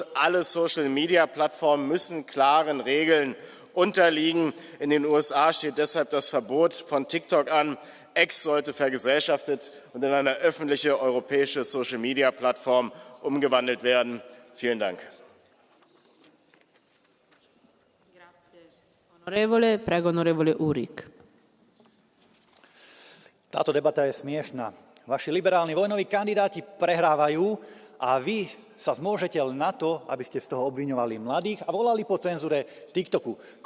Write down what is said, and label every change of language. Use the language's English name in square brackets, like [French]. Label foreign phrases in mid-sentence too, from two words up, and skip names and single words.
[German] Alle Social-Media-Plattformen müssen klaren Regeln unterliegen. In den USA steht deshalb das Verbot von TikTok an. X sollte vergesellschaftet und in eine öffentliche europäische Social-Media-Plattform umgewandelt werden. Vielen Dank. [Italian] Onorevole, prego onorevole Urik. [Slovak] Táto debata je smiešná. Vaši liberálni vojnoví kandidáti prehrávajú a vy sa zmôžete len na to, aby ste z toho obviňovali mladých a volali po cenzúre TikToku.